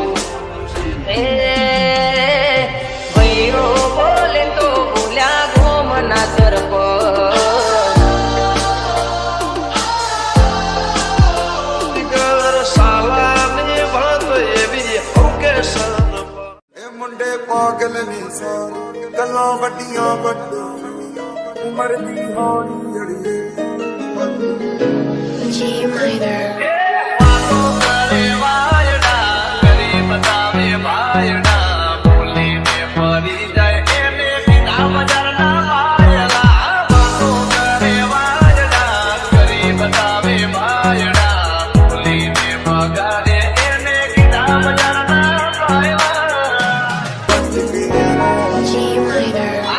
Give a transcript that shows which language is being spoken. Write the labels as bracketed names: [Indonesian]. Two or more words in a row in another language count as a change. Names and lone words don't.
[Gujarati] એ ભાઈઓ બોલે તો ભૂલ્યા ગોમના ઘર સાલાની વાત એવી હોકે સન [Punjabi] એ ਮੁੰਡੇ ਪਾਗਲ ਨੇ ਸਾਰੇ ਗੱਲਾਂ ਵੱਡੀਆਂ ਵੱਡੇ ਉਮਰ ਦੀ ਹੌਲੀ ਅੜੀਏ [Gujarati] વાતો કરે વાયડા કરી બતાવે ભાયડા બોલીને ફરી જાય એને બીના બજારના વાયલા. વાતો કરે વાયડા કરી બતાવે ભાયડા બોલીને ભગાડે એને બીના બજારના વાયલા.